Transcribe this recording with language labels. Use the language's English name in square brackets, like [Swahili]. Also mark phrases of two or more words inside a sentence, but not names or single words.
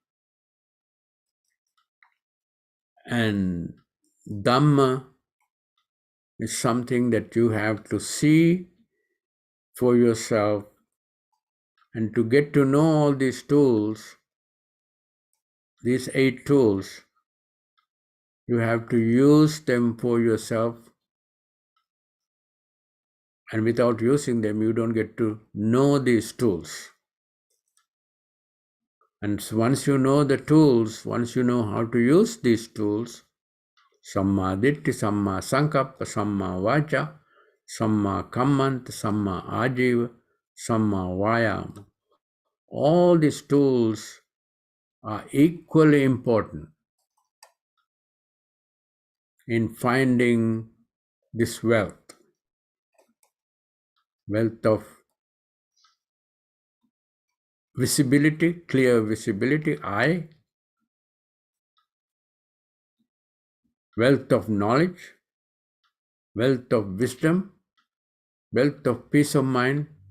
[English] And Dhamma is something that you have to see for yourself, and to get to know all these tools, these 8 tools, you have to use them for yourself, and without using them, you don't get to know these tools. And once you know the tools, once you know how to use these tools, [Pali] Samma Ditti, Samma Sankappa, Samma Vacha, Samma Kammant, Samma Ajiva, Samma Vayama. [English] All these tools are equally important in finding this wealth of visibility, clear visibility, eye, wealth of knowledge, wealth of wisdom, wealth of peace of mind,